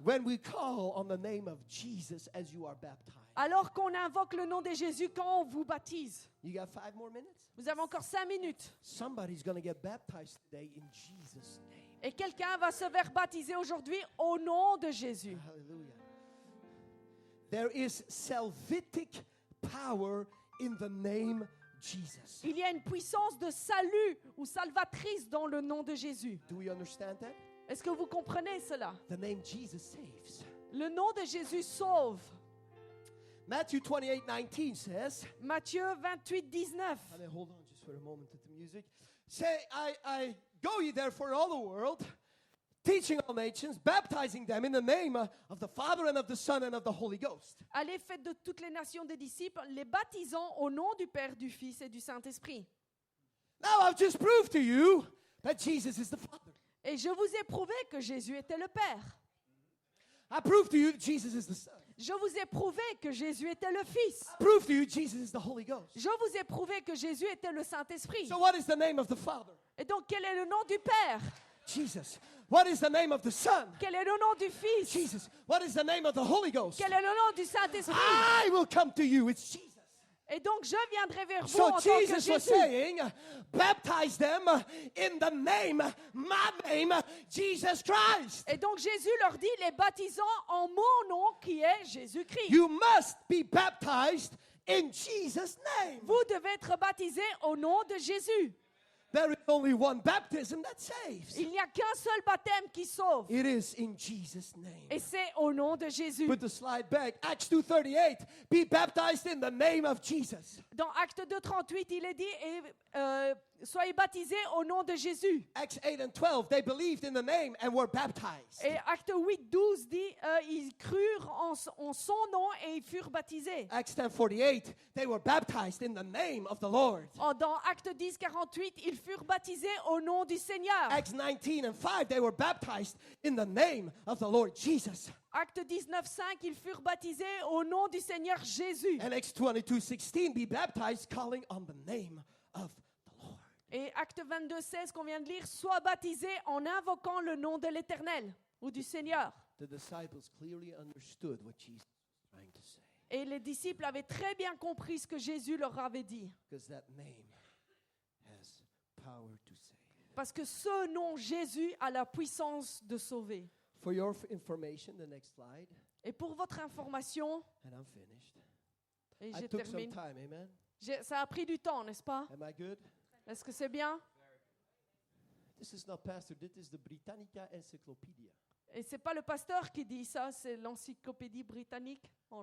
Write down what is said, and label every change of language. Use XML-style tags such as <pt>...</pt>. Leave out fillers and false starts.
<en>When we call on the name of Jesus as you are baptized.</en> <fr>Alors qu'on invoque le nom de Jésus quand on vous baptise.</fr> <en>You got 5 more minutes?</en> <fr>Vous avez encore 5 minutes.</fr> <en>Somebody's going to get baptized today in Jesus' name.</en> <fr>Et quelqu'un va se faire baptiser aujourd'hui au nom de Jésus.</fr> <en>Hallelujah. There is salvific power in the name Jesus.</en> <fr>Il y a une puissance de salut ou salvatrice dans le nom de Jésus.</fr> <en>Do we understand that?</en> <fr>Est-ce que vous comprenez cela?</fr> <en>The name Jesus saves.</en> <fr>Le nom de Jésus sauve.</fr> <en>Matthew 28:19 says,</en> <fr>Matthieu 28, 19.</fr> <en>and then hold on just for a moment to the music. Say, I go ye therefore in all the world, teaching all nations, baptizing them in the name of the Father and of the Son and of the Holy Ghost.</en> <fr>Allez, faites de toutes les nations des disciples, les baptisant au nom du Père, du Fils et du Saint-Esprit.</fr> <en>Now I've just proved to you that Jesus is the Father.</en> <fr>Et je vous ai prouvé que Jésus était le Père.</fr> <en>I proved to you that Jesus is the Son.</en> <fr>Je vous ai prouvé que Jésus était le Fils.</fr> <en>I proved to you Jesus is the Holy Ghost.</en> <fr>Je vous ai prouvé que Jésus était le Saint-Esprit.</fr> <en>So what is the name of the Father?</en> <fr>Et donc, quel est le nom du Père?</fr> <en>Jesus. What is the name of the Son?</en> <fr>Quel est le nom du Fils?</fr> <en>Jesus. What is the name of the Holy Ghost?</en> <fr>Quel est le nom du Saint-Esprit?</fr> <en>I will come to you. It's Jesus.</en> <fr>Et donc, je viendrai vers vous</fr> <en>So</en> <fr>en tant que</fr> <en>Jesus was</en> <fr>Jésus.</fr> <en>saying, baptize them in the name, my name, Jesus Christ.</en> <fr>Et donc, Jésus leur dit, les baptisant en mon nom qui est Jésus-Christ.</fr> <en>You must be baptized in Jesus' name.</en> <fr>Vous devez être baptisés au nom de Jésus.</fr> <en>There is only one baptism that saves.</en> <fr>Il n'y a qu'un seul baptême qui sauve.</fr> <en>It is in Jesus' name.</en> <fr>Et c'est au nom de Jésus.</fr> <en>Put the slide back. Acts 2:38. Be baptized in the name of Jesus.</en> <fr>Dans Acte 2:38, il est dit, soyez baptisés au nom de Jésus.</fr> <en>Acts 8 and 12. They believed in the name and were baptized.</en> <fr>Et Acte 8, 12 dit, ils crurent en son nom et ils furent baptisés.</fr> <en>Acts 10:48. They were baptized in the name of the Lord.</en> <fr>Dans Acte 10, 48, ils furent baptisés au nom du Seigneur.</fr> <en>Acts 19 and 5. They were baptized in the name of the Lord Jesus.</en> <fr>Acte 19, 5, ils furent baptisés au nom du Seigneur Jésus.</fr> <en>And Acts 22:16. Be baptized, calling on the name of the Lord.</en> <fr>Et Acte 22, 16 qu'on vient de lire, sois baptisés en invoquant le nom de l'Éternel ou du Seigneur.</fr> <en>The disciples clearly understood what Jesus was trying to say.</en> <fr>Et les disciples avaient très bien compris ce que Jésus leur avait dit.</fr> <en>Because that name has power to save.</en> <fr>Parce que ce nom Jésus a la puissance de sauver.</fr> <en>For your information, the next slide,</en> <fr>Et pour votre information,</fr> <en>and I'm finished.</en> <fr>et</fr> <en>I</en> <fr>je</fr> <en>took some</en> <fr>termine,</fr> <en>time, amen?</en> <fr>ça a pris du temps, n'est-ce pas?</fr> <en>Am I good?</en> <fr>Est-ce que c'est bien?</fr> <en>This is not pastor, this is the Britannica Encyclopedia.</en> <fr>Et c'est pas le pasteur qui dit ça, c'est l'encyclopédie britannique en</fr>